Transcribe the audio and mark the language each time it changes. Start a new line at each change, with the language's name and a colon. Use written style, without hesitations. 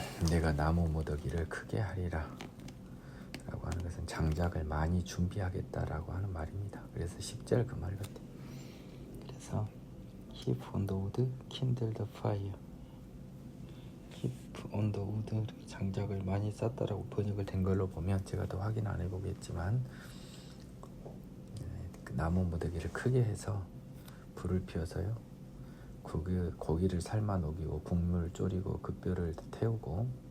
Korean: 내가 나무 모더기를 크게 하리라 라고 하는 것은 장작을 많이 준비하겠다라고 하는 말입니다. 그래서 10절 그 말 같아요. 그래서
English: He on the wood kindled the fire. He on the wood,
Korean: 장작을 많이 쌌다라고 번역을 된 걸로 보면, 제가 더 확인 안 해보겠지만 그 나무 모더기를 크게 해서 불을 피워서요, 고기를 삶아 녹이고 국물을 졸이고 그 뼈를 태우고,